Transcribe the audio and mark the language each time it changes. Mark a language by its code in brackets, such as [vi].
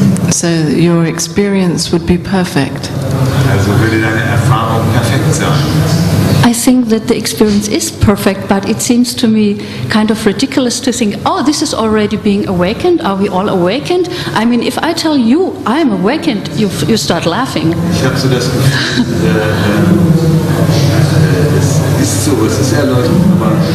[en] So your experience would be perfect. [de] Also würde deine Erfahrung perfekt sein. [en] I think that the experience is perfect, but it seems to me kind of ridiculous to think, oh, this is already being awakened. Are we all awakened? I mean, if I tell you I'm awakened, you start laughing. [de] Ich habe so das Gefühl, es ist so, es ist erleuchtend, aber